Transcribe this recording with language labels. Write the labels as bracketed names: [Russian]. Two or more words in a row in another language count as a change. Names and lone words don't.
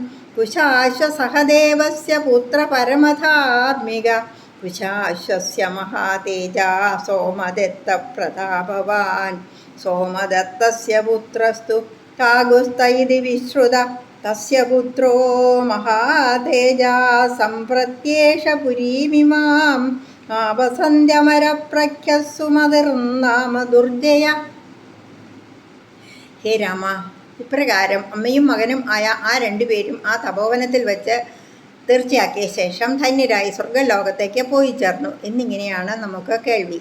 [Sanskrit] कुशाश्वसहदेवस्य पुत्रपरमधात्मिक कुशाश्वस्य महातेजा सोमदत्तप्रतापवान् सोमदत्तस्य पुत्रस्तु काकुस्थ इति विश्रुतः तस्य पुत्रो महातेजा सम्प्रत्येष पुरीमिमाम् ആപസന്ധ്യമരപ്രഖ്യः സുമതിർനാമ ദുർജയ. [Malayalam] ഹേ രാമ, ഇപ്രകാരം അമ്മയും മകനും ആയ ആ രണ്ടുപേരും ആ തപോവനത്തിൽ വെച്ച് തീർച്ചയാക്കിയ ശേഷം ധന്യരായി സ്വർഗലോകത്തേക്ക് പോയി ചേർന്നു എന്നിങ്ങനെയാണ് നമുക്ക് കേൾവി.